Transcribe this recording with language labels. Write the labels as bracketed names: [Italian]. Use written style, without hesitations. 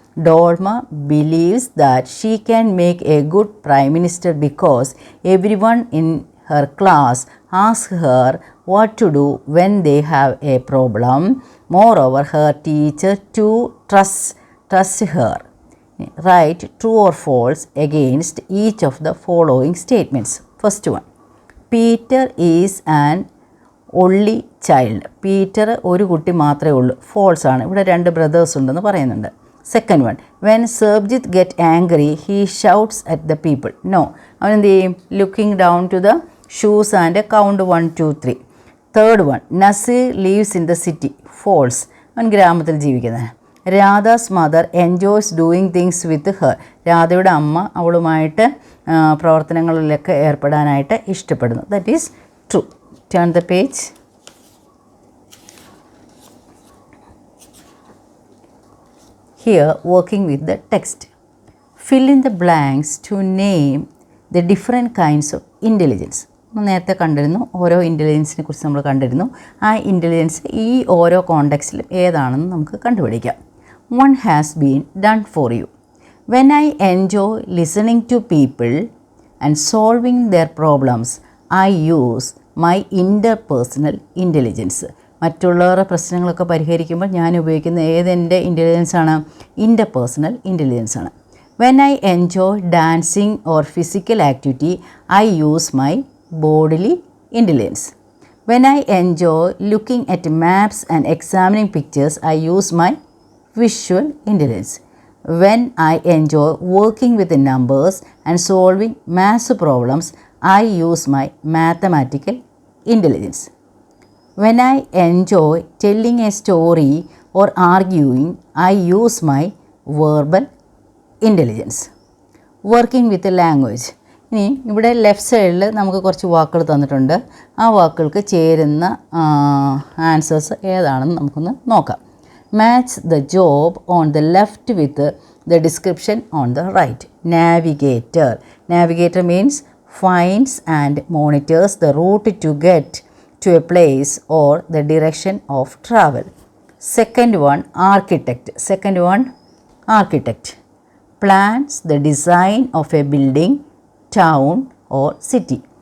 [English] Dolma believes that she can make a good prime minister because everyone in her class asks her what to do when they have a problem. Moreover, her teacher to trust her. Write true or false against each of the following statements. First one, Peter is an only child. [Malayalam] Peter ഒരു കുട്ടി മാത്രമേ ഉള്ളൂ. False ആണ്. ഇവിടെ രണ്ട് brothers ഉണ്ടെന്ന് പറയുന്നുണ്ട്. [English] Second one, when Sarbjit get angry he shouts at the people. No, [Malayalam] അവൻ എന്ത് ചെയ്യും? [English] Looking down to the shoes and count 1 2 3. Third one, Nazir leaves in the city. False, [Malayalam] അവൻ ഗ്രാമത്തിൽ ജീവിക്കുന്നത്. [English] Radha's mother enjoys doing things with her. [Malayalam] രാധയുടെ അമ്മ അവളുമായിട്ട് പ്രവർത്തനങ്ങളിലൊക്കെ ഏർപ്പെടാനായിട്ട് ഇഷ്ടപ്പെടുന്നു. [English] That is true. Turn the page. Here, working with the text. Fill in the blanks to name the different kinds of intelligence. [Malayalam] നേരത്തെ കണ്ടിരുന്നു, ഓരോ ഇൻ്റലിജൻസിനെ കുറിച്ച് നമ്മൾ കണ്ടിരുന്നു. ആ ഇൻ്റലിജൻസ് ഈ ഓരോ കോണ്ടെക്സ്റ്റിലും ഏതാണെന്ന് നമുക്ക് കണ്ടുപിടിക്കാം. [English] One has been done for you. When I enjoy listening to people and solving their problems, I use my interpersonal intelligence. [Malayalam] മറ്റുള്ളവരുടെ പ്രശ്നങ്ങളൊക്കെ പരിഹരിക്കുമ്പോൾ ഞാൻ ഉപയോഗിക്കുന്ന ഏതെൻ്റെ ഇൻ്റലിജൻസാണ്? [English] Interpersonal ഇൻ്റലിജൻസാണ്. When I enjoy dancing or physical activity I use my bodily intelligence. When I enjoy looking at maps and examining pictures I use my visual intelligence. When I enjoy working with numbers and solving maths problems I use my mathematical intelligence. When I enjoy telling a story or arguing, I use my verbal intelligence. Working with a language. [Malayalam] ഇനി ഇവിടെ left സൈഡിൽ നമുക്ക് കുറച്ച് വാക്കുകൾ തന്നിട്ടുണ്ട്. ആ വാക്കുകൾക്ക് ചേരുന്ന ആൻസേഴ്സ് ഏതാണെന്ന് നമുക്കൊന്ന് നോക്കാം. [English] Match the job on the left with the description on the right. Navigator. Navigator means finds and monitors the route to get to a place or the direction of travel. Second one, architect. Second one, architect. Plans the design of a building, town or city.